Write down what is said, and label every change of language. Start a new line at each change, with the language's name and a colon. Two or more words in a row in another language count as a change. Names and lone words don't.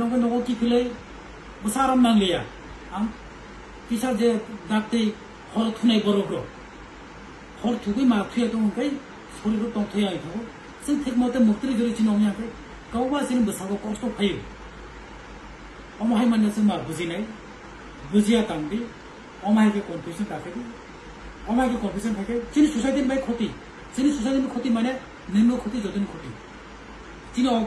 Kok Borok: no no ki philai busaram nang liya ang pisa je dakte hor thunai borogro hor thugi ma thuyai tong khai sori ro tong thuyai tho sin thik mote muktri jori chinong ya ke kawba sin basa ko kosto khai omai manna sin ma buji nai bujiya tangbi omai ke confusion take di omai ke confusion take chini society bai khoti chini society में khoti mane nino khoti jodin khoti chini